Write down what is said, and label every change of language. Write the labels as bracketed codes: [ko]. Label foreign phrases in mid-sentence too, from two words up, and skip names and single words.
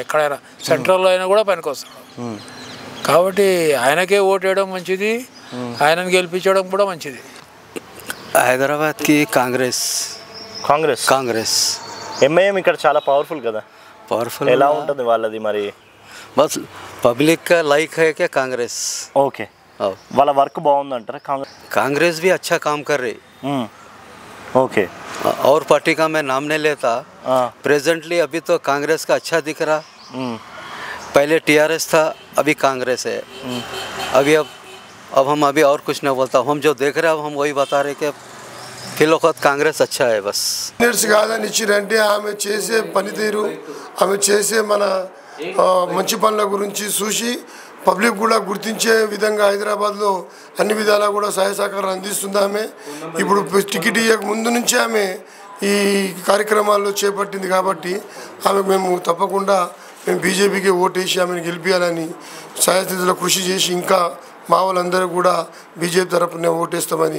[te] ఎక్కడైనా సెంట్రల్లో అయినా కూడా పనికి వస్తాడు. కాబట్టి ఆయనకే ఓటు వేయడం మంచిది, ఆయనను గెలిపించడం కూడా మంచిది. హైదరాబాద్కి కాంగ్రెస్ కాంగ్రెస్ కాంగ్రెస్ ఎంఐఎం ఇక్కడ చాలా పవర్ఫుల్ కదా. పవర్ఫుల్ ఎలా ఉంటుంది వాళ్ళది మరి? [hi] बस पब्लिक का लाइक है क्या कांग्रेस? [te] ఓకే, వాళ్ళ వర్క్ బాగుందంటారా? [hi] कांग्रेस भी अच्छा काम कर रही. ओके, और पार्टी का मैं नाम नहीं लेता. प्रेजेंटली अभी तो कांग्रेस का अच्छा दिख रहा. पहले टीआरएस था, अभी कांग्रेस है. अभी अब हम अभी और कुछ नहीं बोलता. हम जो देख रहे हैं अब हम वही बता रहे कि फिलहाल कांग्रेस अच्छा है. बस [te] కాదని ఇచ్చిరంటే ఆమె చేసే పనితీరు, ఆమె చేసే మన మంచి పనుల గురించి చూసి పబ్లిక్ కూడా గుర్తించే విధంగా హైదరాబాద్లో అన్ని విధాలా కూడా సహాయ సహకారం అందిస్తుంది. ఆమె ఇప్పుడు టికెట్ ఇయ్యక ముందు నుంచి ఆమె ఈ కార్యక్రమాల్లో చేపట్టింది కాబట్టి ఆమెకు మేము తప్పకుండా బీజేపీకి ఓటేసి ఆమెను గెలిపించాలని సహాయస్థితిలో కృషి చేసి ఇంకా మా వాళ్ళందరూ కూడా బీజేపీ తరపున ఓటేస్తామని.